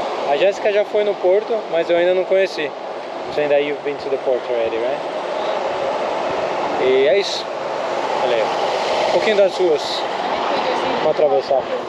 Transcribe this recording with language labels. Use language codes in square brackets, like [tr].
[pt] A Jéssica já foi no porto, mas eu ainda não conheci. [en] So that you've been to the port already, right? [pt] E é isso. Olha aí, um pouquinho das ruas. Vamos atravessar.